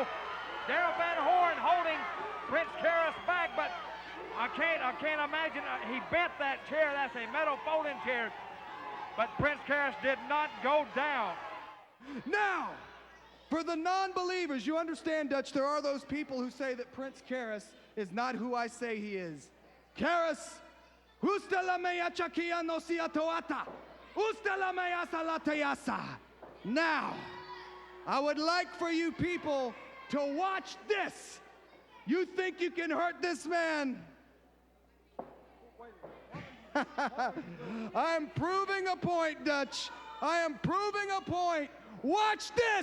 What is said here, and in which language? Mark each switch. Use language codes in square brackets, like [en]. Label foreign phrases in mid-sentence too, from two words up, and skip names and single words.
[en] Darrell Van Horn holding Prince Karis back, but I can't imagine. He bent that chair. That's a metal folding chair. But Prince Karis did not go down. Now, for the non-believers, you understand, Dutch, there are those people who say that Prince Karis is not who I say he is. Karis, usta la mea chakia no siatoata, usta la mea salatayasa. Now, I would like for you people to watch this. You think you can hurt this man? I'm proving a point, Dutch. I am proving a point. Watch this!